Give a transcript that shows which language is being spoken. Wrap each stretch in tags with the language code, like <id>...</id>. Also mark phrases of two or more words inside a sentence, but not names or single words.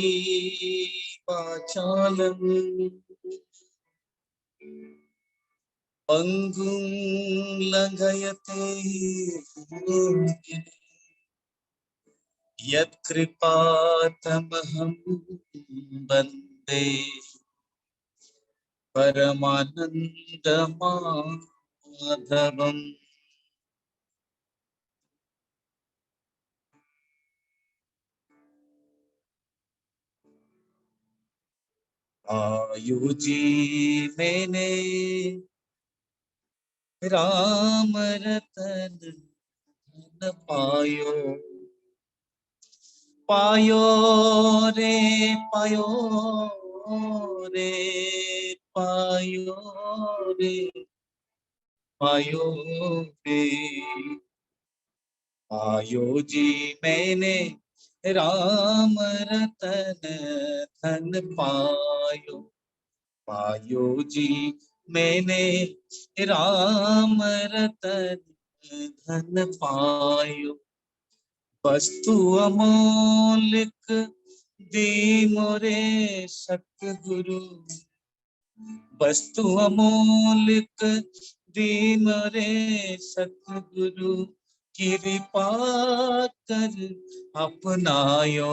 <sa>वाचालं पंगुं लंघयते यत्कृपातमहं वन्दे परमानन्दमाधवम्।</sa> <hi>आयुजी मैंने राम रतन धन पायो, पायो रे पायो रे पायो रे पायो रे। पायो जी मैंने राम रतन धन पायो, पायो जी मैंने राम रतन धन पायो। वस्तु अमोलिक दी मोरे सतगुरु, वस्तु अमोलिक दी मोरे सतगुरु, कृपा कर अपनायो।</hi>